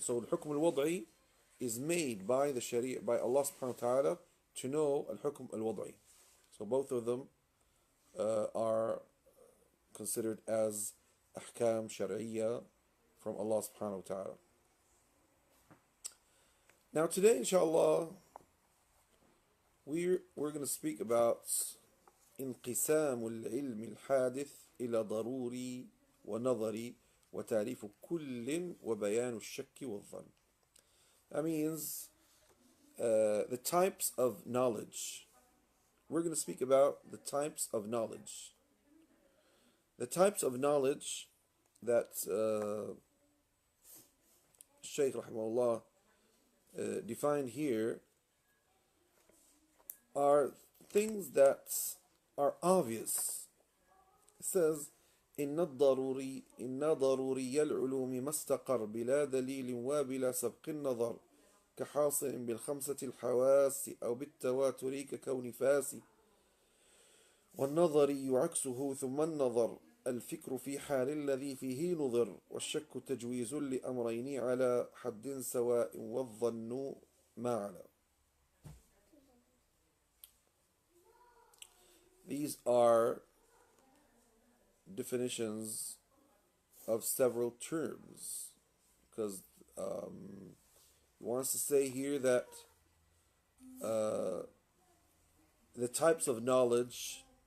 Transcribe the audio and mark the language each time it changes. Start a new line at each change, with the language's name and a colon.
English: So the Hukm al-Wad'i is made by the Sharia, by Allah subhanahu wa ta'ala, to know al-Hukm al-Wad'i. So both of them are considered as Ahkam Shari'iyya from Allah subhanahu wa ta'ala. Now today, inshallah, we're going to speak about
Arabic: انقسام العلم الحادث إلى ضروري ونظري وتعريف كل وبيان الشك والظن.
English: That means the types of knowledge. We're going to speak about the types of knowledge. The types of knowledge that Shaykh rahimahullah defined here are things that are obvious. It says
Arabic: إن ضروري العلوم ما استقر بلا دليل وبلا سبق النظر كحاصل بالخمسة الحواس أو بالتواتر ككون فاسي والنظر يعكسه ثم النظر الفكر في حال الذي فيه نظر والشك تجويز لأمرين على حد سواء والظن ما على.
English: These are definitions of several terms, because he wants to say here that the types of knowledge